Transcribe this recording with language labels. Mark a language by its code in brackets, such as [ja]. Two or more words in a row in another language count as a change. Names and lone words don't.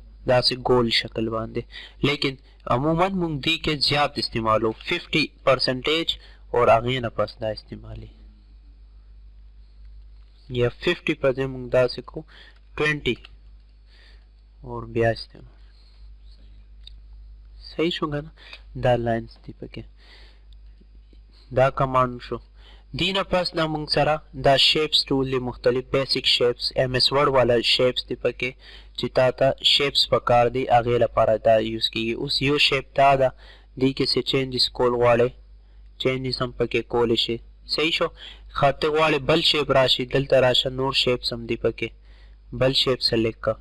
[ps] داسې ګول شکل باندې لیکن عموما مونږ دی کې زیات استعمالو 50% اور هغې نه پس دا استعمالي یا 50% مونږ داسې کو 20 اور بیا استعمال. صحیح شو که نه. دا لاینز دی پکې دا کمانډ شو. دینه پس دا مونږ سره دا شیپس ټول دی مختلف [en] basic shapes [ps] MS Word والا شیپس دی پکې چې تا ته شیپس پکار دی هغې لپاره دا یوز کیږي. اوس یو شیپ دا ده دی کې څه چینجز کول غواړئ چینجز هم پکې کولی شي. صحیح شو. ښه ته غواړې بل شیپ راشي دلته راشه نور شیپس هم دی پکې بل [en] shape select [ps] که.